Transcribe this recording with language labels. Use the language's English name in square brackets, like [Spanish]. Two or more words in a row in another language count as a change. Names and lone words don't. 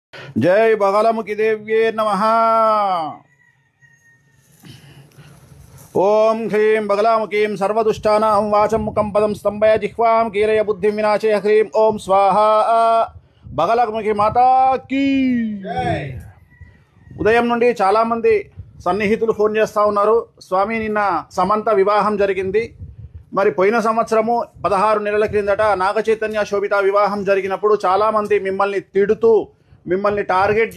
[Sanskrit] जय बगलामुखी देव्ये नमः। ओम ह्रीं बगलामुखीं सर्वदुष्टानां वाचं मुखं पदं स्तंभय जिह्वां कीलय बुद्धिं विनाशय ह्रीं ओम स्वाहा। [Hindi] बगलामुखी माता की [Telugu] ఉదయం నుండి చాలా మంది సన్నిహితులు ఫోన్ చేస్తూ ఉన్నారు. స్వామి నిన్న సమంత వివాహం జరిగింది. మరి పోయిన సంవత్సరము 16 నెలల క్రిందట నాగచైతన్య శోభిత వివాహం జరిగినప్పుడు చాలామంది మిమ్మల్ని తిడుతూ మిమ్మల్ని టార్గెట్